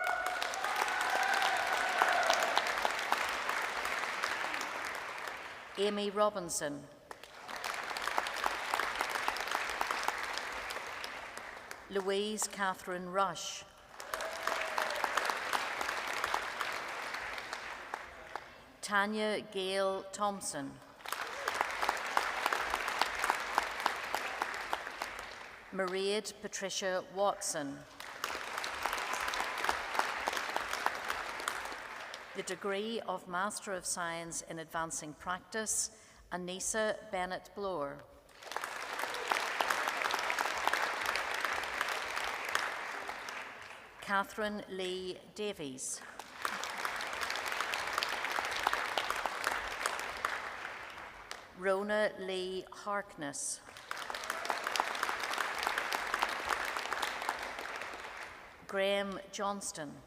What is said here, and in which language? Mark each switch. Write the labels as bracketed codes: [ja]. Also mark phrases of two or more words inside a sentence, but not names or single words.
[en] Amy Robinson, Louise Catherine Rush, Tanya Gail Thompson, Mairead Patricia Watson, the degree of Master of Science in Advancing Practice, Anissa Bennett Bloor, Catherine Lee Davies, Rona Lee Harkness, Graham Johnston,